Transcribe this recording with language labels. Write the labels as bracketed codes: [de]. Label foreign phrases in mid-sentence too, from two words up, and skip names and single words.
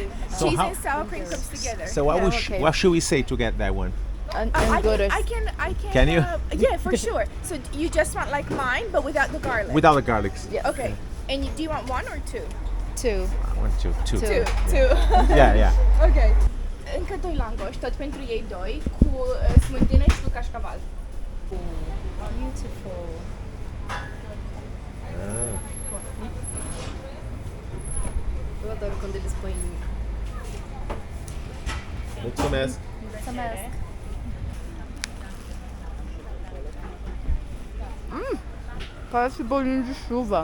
[en] cheese and sour cream comes together. So what should we say to get that one? And I Goddess. can. Can you? Yeah, for sure. So you just want like mine, but without the garlic. Without the garlic. Yes. Okay. And do you want 1 or 2? 2. I want two. Two. Yeah. Ok. [ro] Încă 2 langoși, tot pentru ei 2, cu smântână și cu cașcaval. [en] Beautiful. [pt] Eu adoro quando eles põem [ro] Mulțumesc. Mulțumesc. [pt] Parece bolinho de chuva.